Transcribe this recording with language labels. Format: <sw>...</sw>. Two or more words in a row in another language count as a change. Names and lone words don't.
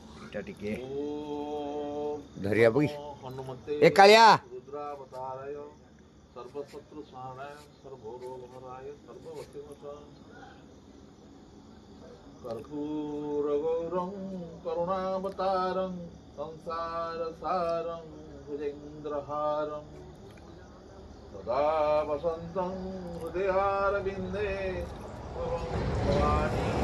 <or>ଏଇଟା ଟିକେ</or> <sa>ओम</sa> <or>ଧରିବା</or> <sa>नमो</sa> <or>ବଇ</or> <sa>हनुमते</sa> <or>ଏ କାଳିଆ</or> <sa>रुद्रावताराय सर्वशत्रु साराय सर्वरोगहराय कर्पूरगौरं करुणावतारं संसारसारं भुजेन्द्रहारं सदा वसन्तं हृदयारविन्दे भवं भवानी</sa>